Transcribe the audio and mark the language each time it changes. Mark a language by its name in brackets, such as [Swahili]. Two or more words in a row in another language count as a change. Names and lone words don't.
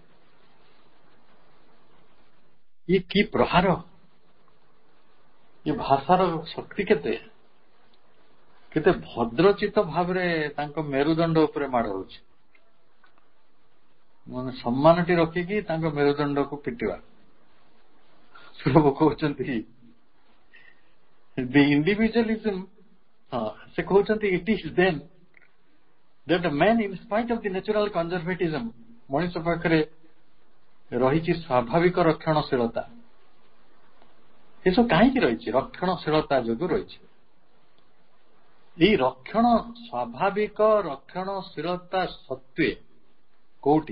[Odia] ଇଏ କି ପ୍ରହାର, ଏ ଭାଷାର ଶକ୍ତି କେତେ କେତେ ଭଦ୍ରଚିତ ଭାବରେ ତାଙ୍କ ମେରୁଦଣ୍ଡ ଉପରେ ମାଡ଼ ହଉଛି। ମାନେ ସମ୍ମାନଟି ରଖିକି ତାଙ୍କ ମେରୁଦଣ୍ଡକୁ ପିଟିବା। ସବୁ କହୁଛନ୍ତି [English] the individualism, [Odia] ସେ କହୁଛନ୍ତି [English] it is then that a man, in spite of the natural conservatism, [Odia] ମଣିଷ ପାଖରେ ରହିଛି ସ୍ୱାଭାବିକ ରକ୍ଷଣଶୀଳତା। ଏସବୁ କାହିଁକି ରହିଛି? ରକ୍ଷଣଶୀଳତା ଯୋଗୁଁ ରହିଛି। ଏଇ ସ୍ୱାଭାବିକ ରକ୍ଷଣଶୀଳତା ସତ୍ତ୍ୱେ କୋଉଠି?